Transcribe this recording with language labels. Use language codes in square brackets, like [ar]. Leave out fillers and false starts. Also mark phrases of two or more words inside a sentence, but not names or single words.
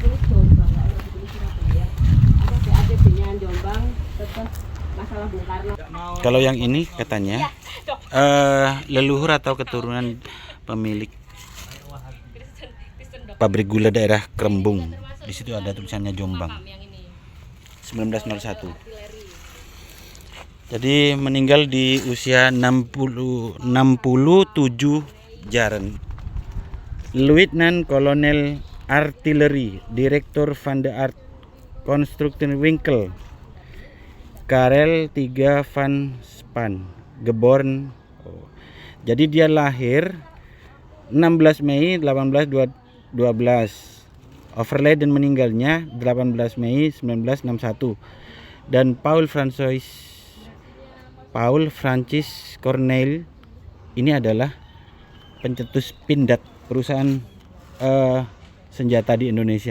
[id] Kalau yang ini katanya leluhur atau keturunan pemilik pabrik gula daerah Krembung. Di situ ada tulisannya Jombang. 1901. Jadi meninggal di usia 67 Jaren. Luitnan Kolonel Artileri, Direktur [nl] van de Art Constructen Winkel. [id] Karel 3 van Span, geboren. Jadi dia lahir 16 Mei 1812. Overleden meninggalnya 18 Mei 1961. Dan Paul Francis Corneille ini adalah pencetus Pindad, perusahaan senjata di Indonesia.